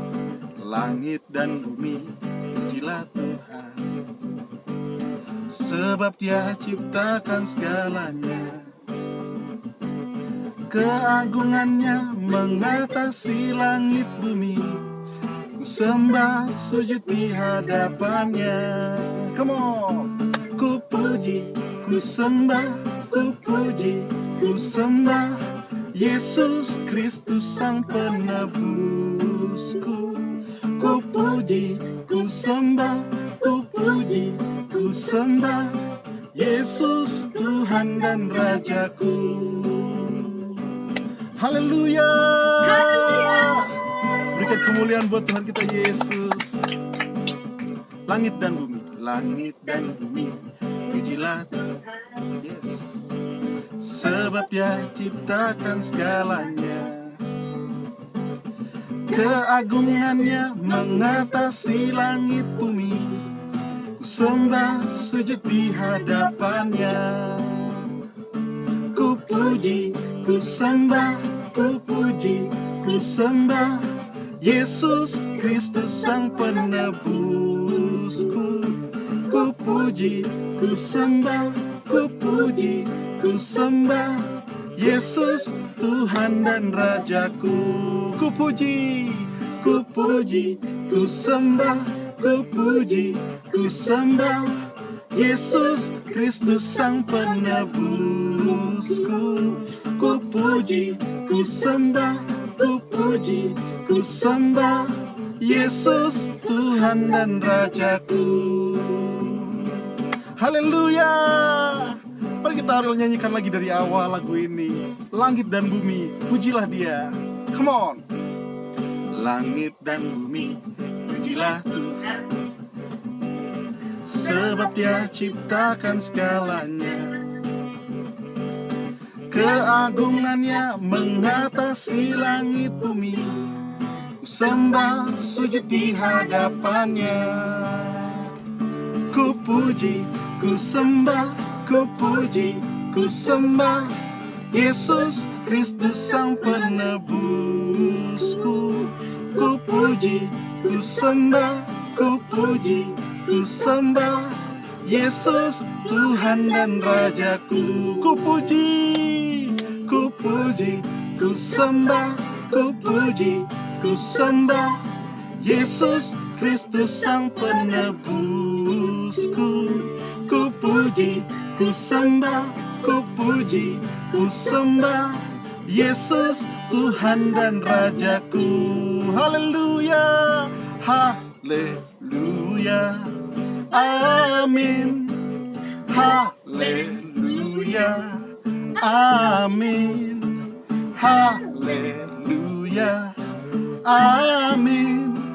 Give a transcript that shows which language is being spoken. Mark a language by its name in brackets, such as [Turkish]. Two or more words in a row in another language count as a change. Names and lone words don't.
[Indonesian] Langit dan bumi, pujilah Tuhan, sebab Dia ciptakan segalanya. Keagungannya mengatasi langit bumi, ku sembah sujud di hadapannya. [English] Come on. [Indonesian] Ku puji, ku sembah, ku puji, ku sembah Yesus Kristus Sang Penebusku. Ku puji, ku sembah, ku puji, ku sembah Yesus Tuhan dan Rajaku. Haleluya. Berikan kemuliaan buat Tuhan kita Yesus. Langit dan bumi, langit dan bumi, pujilah Tuhan. Yes. Sebab Dia ciptakan segalanya. Keagungannya mengatasi langit bumi, ku sembah sujud di hadapannya. Ku puji, ku sembah, ku puji, ku sembah Yesus Kristus Sang Penebusku. Ku puji, ku sembah, ku puji, ku sembah Yesus Tuhan dan Rajaku. Ku puji, ku puji, ku sembah, ku puji, ku sembah Yesus Kristus Sang Penebusku. Ku puji, ku sembah, ku puji, ku sembah Yesus Tuhan dan Rajaku. Haleluya. Mari kita nyanyikan lagi dari awal lagu ini. Langit dan bumi, pujilah Dia. [English] Come on. [Indonesian] Langit dan bumi, pujilah Tuhan, sebab Dia ciptakan segalanya. Keagungannya mengatasi langit bumi, ku sembah sujud di hadapannya. Ku puji, ku sembah, ku puji, ku sembah Yesus Kristus Sang Penebusku. Ku puji, ku sembah, ku puji, ku sembah Yesus Tuhan dan Rajaku. Ku puji, ku puji, ku sembah, ku puji, ku sembah Yesus Kristus Sang Penebusku. Ku puji, ku sembah, ku puji, ku sembah Yesus Tuhan dan Rajaku. Haleluya, haleluya, amin. Haleluya, amin. Haleluya, amin.